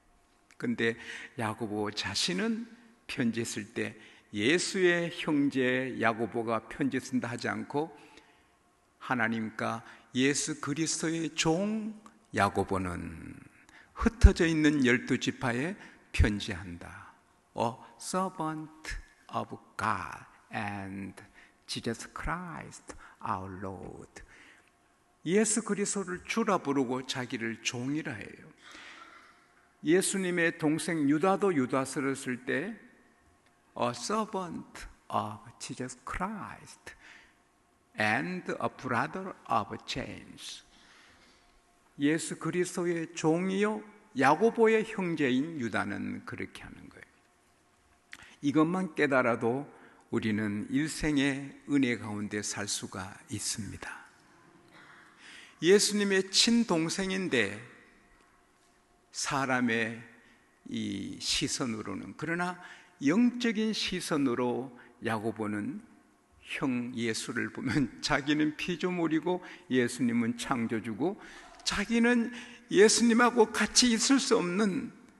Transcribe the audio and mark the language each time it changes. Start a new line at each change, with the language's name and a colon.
Korean: 근데 야고보 자신은 편지 쓸 때 예수의 형제 야고보가 편지 쓴다 하지 않고 하나님과 예수 그리스도의 종 야고보는 흩어져 있는 12지파에 편지한다.
English: A servant of God and Jesus Christ our Lord.
Korean: 예수 그리스도를 주라 부르고 자기를 종이라 해요. 예수님의 동생 유다도 유다서를 쓸 때
English: A servant of Jesus Christ and a brother of James.
Korean: 예수 그리스도의 종이요 야고보의 형제인 유다는 그렇게 하는 거예요. 이것만 깨달아도 우리는 일생의 은혜 가운데 살 수가 있습니다. 예수님의 친동생인데 사람의 이 시선으로는, 그러나 영적인 시선으로 야고보는 형 예수를 보면 자기는 피조물이고 예수님은 창조주고 자기는 예수님하고 같이 있을 수 없는